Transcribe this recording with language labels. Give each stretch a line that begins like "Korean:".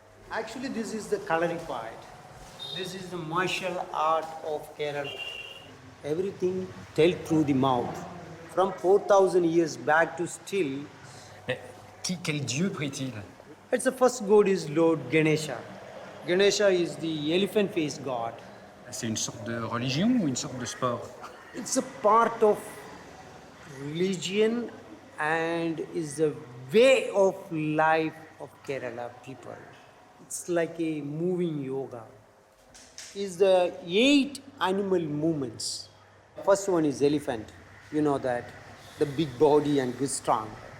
English: Actually, this is the Kalaripayat. This is the martial art of Kerala. Everything told through the mouth. From 4,000 years back to still,
French: Mais quel dieu prie-t-il?
English: it's the first god is Lord Ganesha. Ganesha is the elephant-faced god.
French: C'est une sorte de religion ou une sorte de sport?
English: It's a part of religion and is the way of life of Kerala people. It's like a moving yoga. It's the 8 animal movements. First one is elephant. You know that. The big body and good strong.